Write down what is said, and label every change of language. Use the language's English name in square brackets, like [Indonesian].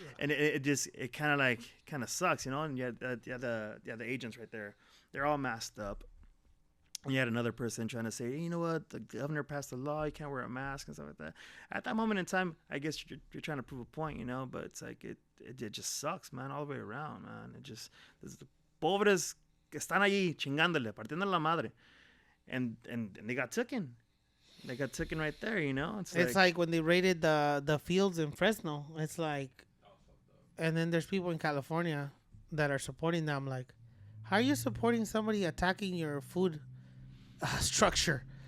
[English] And it just, it kind of sucks, you know. And you had the agents right there. They're all masked up. And you had another person trying to say, hey, you know what, the governor passed a law, you can't wear a mask and stuff like that. At that moment in time, I guess you're trying to prove a point, you know. But it's like it just sucks, man, all the way around, man. It just, there's the [Spanish] pobres que están allí chingándole, partiendo la madre. [English] And they got taken. They got taken right there, you know. It's like when they raided the fields in Fresno. It's like, and then there's people in California that are supporting them. Like, how are you supporting somebody attacking your food structure?